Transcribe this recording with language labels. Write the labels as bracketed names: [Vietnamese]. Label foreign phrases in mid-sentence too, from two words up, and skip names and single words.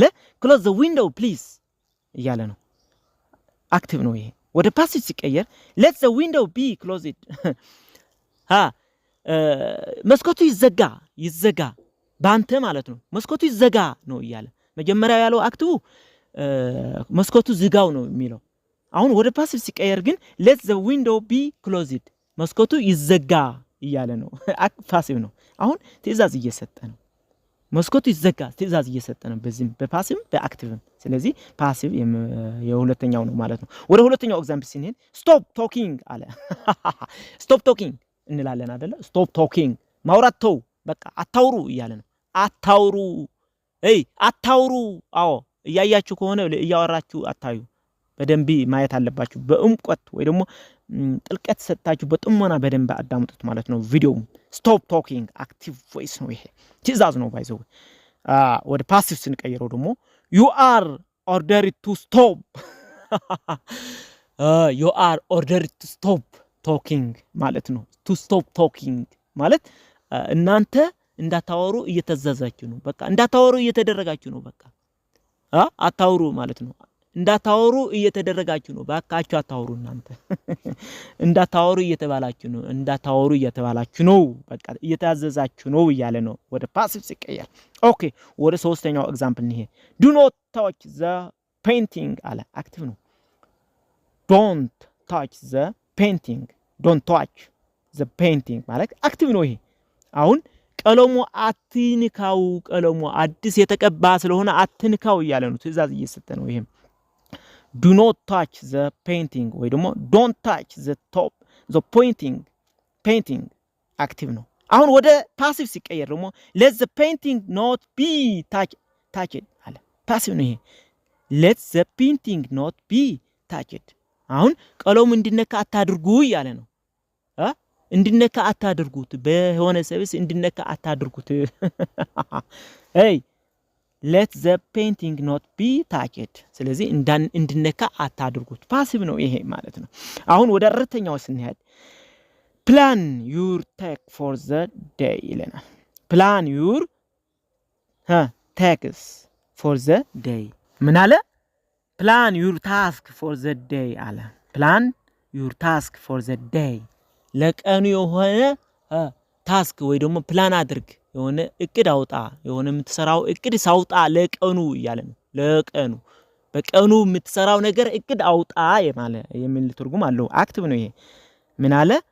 [English] close the window please [Amharic] እያለ ነው። አክቲቭ ነው ይሄ። ወደ ፓሲቭ ሲቀየር [English] let the window be closed [Amharic] መስኮቱ ይዘጋ ባንተ ማለት ነው። መስኮቱ ይዘጋ ነው እያለ መጀመሪያ ያለው አክቲቭ መስኮቱ ዝጋው ነው የሚለው። አሁን ወደ ፓሲቭ ሲቀየር ግን [English] let the window be closed [Amharic] መስኮቱ ይዘጋ እያለ ነው። ፓሲቭ ነው። አሁን ትዕዛዝ እየሰጠ ነው። መስኮቱ ይዘጋ ትዕዛዝ እየሰጠ ነው፣ በዚህም በፓሲቭ በአክቲቭም። ስለዚህ ፓሲቭ የሁለተኛው ነው ማለት ነው። ወደ ሁለተኛው ኤግዛምፕል ሲንሄድ [English] stop talking [Amharic] አለ። [English] stop talking [Amharic] እንላለን አይደለ? [English] stop talking [Amharic] ማውራት ተው፣ በቃ አታውሩ እያለ ነው። አታውሩ። አዎ እያያችሁ ከሆነ እያወራችሁ አታዩ። በደንብ ማየት አለባችሁ። በእምቆት ወይ ደግሞ ጥልቀት ሰጣችሁ በጥሞና በደንብ አዳምጡት ማለት ነው። ቪዲዮ [English] stop talking active voice [Amharic] ነው፣ ይሄ ትዕዛዝ ነው ባይዘው። ወደ ፓሲቭ ስንቀይረው ደግሞ [English] you are ordered to stop you are ordered to stop talking [Amharic] ማለት ነው። [English] to stop talking [Amharic] ማለት እናንተ እንዳታወሩ እየተዛዛችሁ ነው። በቃ እንዳታወሩ እየተደረጋችሁ ነው። በቃ አታውሩ ማለት ነው። እንዳታወሩ እየተደረጋችሁ ነው። ባካችሁ አታወሩ እናንተ እንዳታወሩ እየተባላችሁ ነው። በቃ እየታዘዛችሁ ነው እያለ ነው ወደ ፓሲቭ ሲቀየር። ኦኬ ወደ ሶስተኛው ኤግዛምፕል እንሄ [English] do not touch the painting [Amharic] አለ። አክቲቭ ነው። [English] don't touch the [Amharic] painting ማለት አክቲቭ ነው ይሄ። አሁን ቀለሙ አትንካው፣ ቀለሙ አዲስ የተቀባ ስለሆነ አትንካው እያለ ነው፣ ትዕዛዝ እየሰጠ ነው። ይሄም [English] do not touch the painting [Amharic] ወይ ደግሞ [English] don't touch the painting [Amharic] አክቲቭ ነው። አሁን ወደ ፓሲቭ ሲቀየር ደግሞ [English] let the painting not be touched [Amharic] አለ። ፓሲቭ ነው ይሄ። [English] let the painting not be touched [Amharic] አሁን ቀለሙ እንዲነካ አታድርጉ እያለ ነው። እንዲነካ አታድርጉት፣ በሆነ ሰብስ እንዲነካ አታድርጉት። [English] let the painting not be touched [Amharic] ስለዚህ እንዲነካ አታድርጉት፣ ፓሲቭ ነው ይሄ ማለት ነው። አሁን ወደ አራተኛው ስንሄድ [English] plan your task for the day [Amharic] ይለናል። [English] plan your tasks for the day [Amharic] ምን አለ? [English] plan your task for the day [Amharic] አለ። [English] plan your task for the day [Amharic] ለቀኑ የሆነ ታስክ ወይ ደግሞ ፕላን አድርግ፣ የሆነ እቅድ አውጣ፣ የሆነ የምትሰራው እቅድ ሳውጣ ለቀኑ እያለ ነው። ለቀኑ በቀኑ የምትሰራው ነገር እቅድ አውጣ የሚል ትርጉም አለው። አክቲቭ ነው ይሄ። ምን አለ?